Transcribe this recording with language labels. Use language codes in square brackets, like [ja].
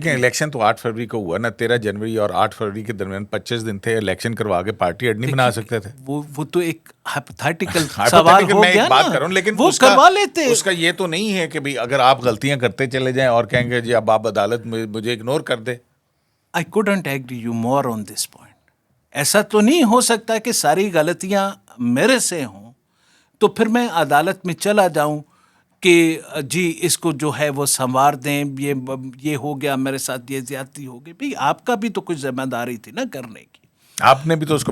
[ur] لیکن الیکشن تو 8 فروری کو ہوا نا. 13 جنوری اور 8 فروری کے درمیان 25 دن تھے. الیکشن کروا کے پارٹی ایڈ نہیں بنا سکتے تھے. وہ تو ایک ہائپوتھیٹیکل سوال ہو گیا بات کروں لیکن وہ کروا لیتے. اس کا یہ تو نہیں ہے کہ بھئی اگر آپ غلطیاں کرتے چلے جائیں اور کہیں گے جی اب آپ عدالت مجھے اگنور کر دے. [en] I couldn't agree you more on this point. [ur] ایسا تو نہیں ہو سکتا کہ ساری غلطیاں میرے سے ہوں تو پھر میں عدالت میں چلا جاؤں کہ جی اس کو جو ہے وہ سنوار دیں. یہ ہو گیا میرے ساتھ یہ زیادتی ہو گئی. بھئی آپ کا بھی تو کچھ ذمہ داری تھی نا کرنے کی. آپ نے بھی تو اس کو